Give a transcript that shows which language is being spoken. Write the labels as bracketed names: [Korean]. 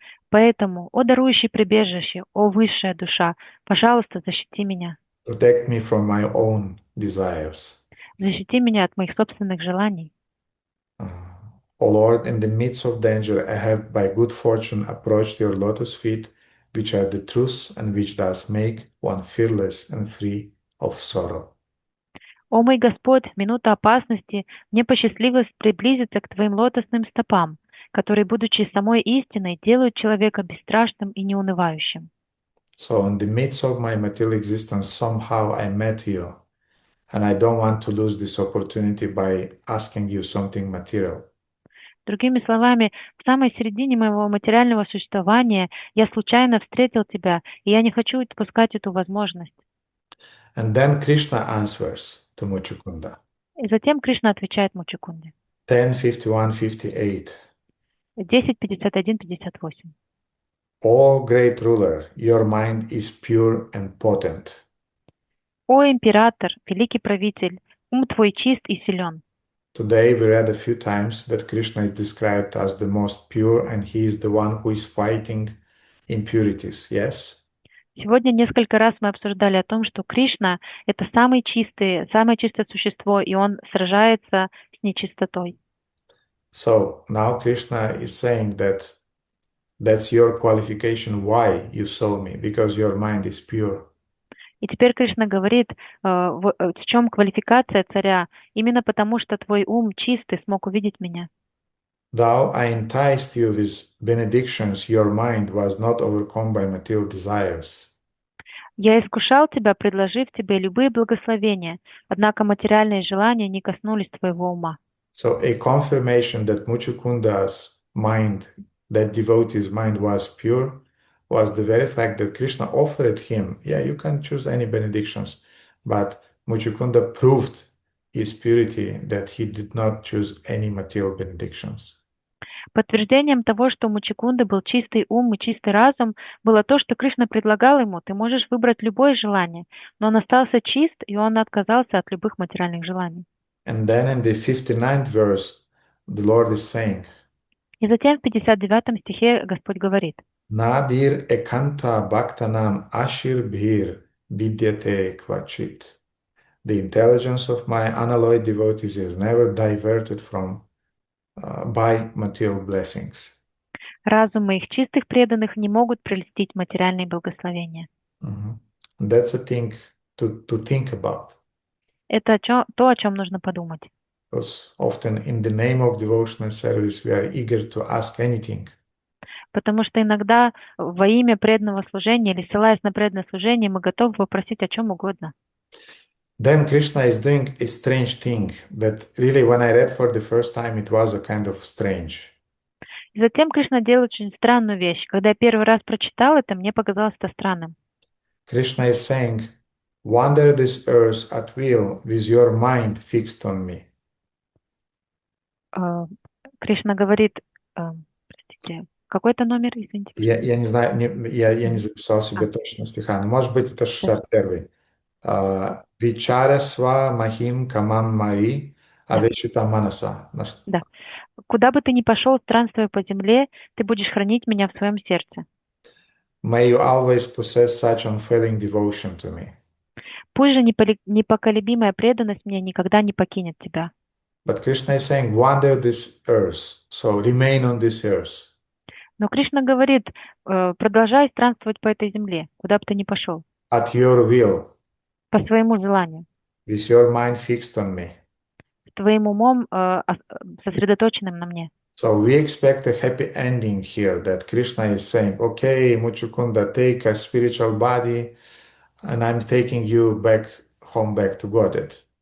[Russian] Поэтому, о дарующий прибежище, о высшая душа, пожалуйста, защити меня. [English] Protect me from my own desires. [Russian] Защити меня от моих собственных желаний. [English] O Lord, in the midst of danger, I have by good fortune approached your lotus feet, which are the truth and which does make one fearless and free of sorrow. [Russian] О мой Господь, в минуту опасности мне посчастливилось приблизиться к Твоим лотосным стопам, которые, будучи самой истиной, делают человека бесстрашным и неунывающим. [English] So in the midst of my material existence, somehow I met you, and I don't want to lose this opportunity by asking you something material. [Russian] Другими словами, в самой середине моего материального существования я случайно встретил Тебя, и я не хочу упускать эту возможность. [English] And then Krishna answers to Muchukunda. [Russian] И затем Кришна отвечает Мучукунде. [English] 10:51-58. [Russian] 10:51-58. [English] O great ruler, your mind is pure and potent. [Russian] О император, великий правитель, ум твой чист и силен. [English] Today we read a few times that Krishna is described as the most pure and he is the one who is fighting impurities, yes? [Russian] Сегодня несколько раз мы обсуждали о том, что Кришна — это самое чистое существо, и он сражается с нечистотой. [English] So now Krishna is saying that that's your qualification why you saw me, because your mind is pure. [Russian] И теперь Кришна говорит, в чем квалификация царя, именно потому что твой ум чистый смог увидеть меня. [English] Though I enticed you with benedictions, your mind was not overcome by material desires. [Russian] Я искушал тебя, предложив тебе любые благословения, однако материальные желания не коснулись твоего ума. [English] So a confirmation that Muchukunda's mind, that devotee's mind was pure, was the very fact that Krishna offered him, yeah, you can choose any benedictions, but Muchukunda proved his purity that he did not choose any material benedictions. [Russian] Подтверждением того, что у Мучукунды был чистый ум и чистый разум, было то, что Кришна предлагал ему, ты можешь выбрать любое желание, но он остался чист, и он отказался от любых материальных желаний. [English] And then in the 59th verse, the Lord is saying, [Russian] И затем в 59 стихе Господь говорит, [Sanskrit] Nadir ekanta bhaktanam ashir bhir vidyate kvachit. [English] The intelligence of my unalloyed devotees is never diverted from by material blessings. [Russian] разум моих чистых преданных не могут прельстить материальные благословения. [English] That's a thing to think about. [Russian] Это то, о чем нужно подумать. [English] Because often in the name of devotional service we are eager to ask anything. [Russian] Потому что иногда во имя преданного служения или ссылаясь на преданное служение мы готовы попросить о чем угодно. [English] Then Krishna is doing a strange thing that really when I read for the first time it was a kind of strange. [Russian] И затем Кришна делает очень странную вещь. Когда я первый раз прочитал это, мне показалось это странным. [English] Krishna is saying, wander this earth at will with your mind fixed on me. [Russian] Кришна говорит, простите, какой-то номер, извините, пожалуйста. Я не знаю, я не Мгм. записал себе точно стиха, но может быть это 61-й. [Sanskrit] Вичарасва махим камам маи [Russian] Да, [Sanskrit] авешита манаса. [Russian] да. Куда бы ты ни пошел, странствуя по земле, ты будешь хранить меня в своем сердце. [English] May you always possess such unfailing devotion to me. [Russian] Пусть же непоколебимая преданность мне никогда не покинет тебя. [English] But Krishna is saying, wander this earth, so remain on this earth. [Russian] Но Кришна говорит, продолжай странствовать по этой земле, куда бы ты ни пошел, [English] At your will, [Russian] по своему желанию, [English] with your mind fixed on me. [Russian] с твоим умом сосредоточенным на мне. [English] So we expect a happy ending here that Krishna is saying, okay, Muchukunda, take a spiritual body and I'm taking you back home, back to Godhead.